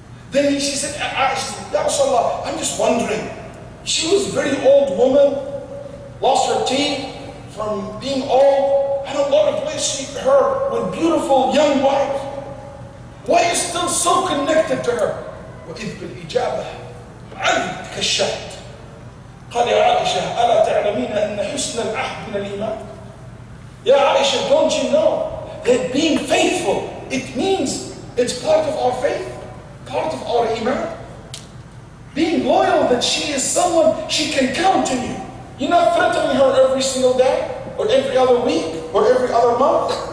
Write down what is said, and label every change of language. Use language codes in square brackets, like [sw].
[en] Then she said, Aisha, Ya Rasulullah, I'm just wondering. She was a very old woman, lost her teeth from being old, and Allah replaced her with beautiful young wife. Why are you still so connected to her? [ar] وإذ بالإجابة عندك الشهد قال يا عائشة ألا تعلمين أن حسن العهد من الإيمان. [en] Yeah, Aisha, don't you know that being faithful, it means it's part of our faith, part of our iman. Being loyal, that she is someone she can count on you. You're not threatening her every single day, or every other week, or every other month.